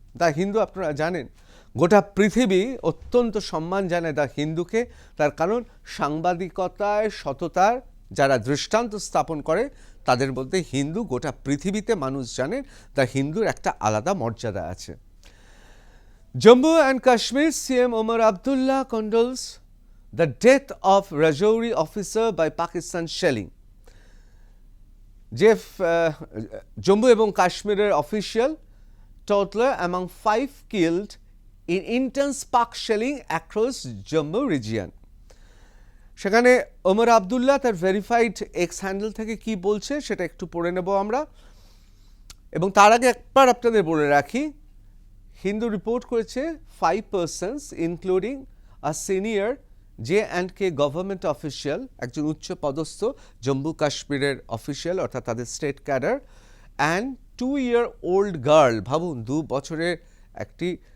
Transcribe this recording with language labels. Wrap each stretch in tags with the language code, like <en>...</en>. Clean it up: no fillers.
<bn>The Hindu আপনারা জানেন গোটা পৃথিবী অত্যন্ত সম্মান জানায় দ্য হিন্দুকে, তার কারণ সাংবাদিকতায় সততার যারা দৃষ্টান্ত স্থাপন করে তাদের বলতে হিন্দু গোটা পৃথিবীতে মানুষ জানেন দ্য হিন্দুর একটা আলাদা মর্যাদা আছে।</bn> <en>Jammu and Kashmir CM Omar Abdullah condoles the death of Rajouri officer by Pakistan shelling.</en> <bn>যে জম্মু এবং কাশ্মীরের official</bn> <en>toddler among 5 killed in intense Pak shelling across Jammu region.</en> <bn>সেখানে ওমর আবদুল্লাহ তার ভেরিফাইড এক্স হ্যান্ডেল থেকে কি বলছে সেটা একটু পড়ে নেব আমরা, এবং তার আগে একবার আপনাদের বলে রাখি হিন্দু রিপোর্ট করেছে</bn> <en>5 persons including a senior J&K government official,</en> <bn>একজন উচ্চ পদস্থ জম্মু কাশ্মীরের অফিসিয়াল অর্থাৎ তাদের state cadre,</bn> <en>and 2-year-old girl,</en> <bn>ভাবুন 2 বছরের একটি</bn>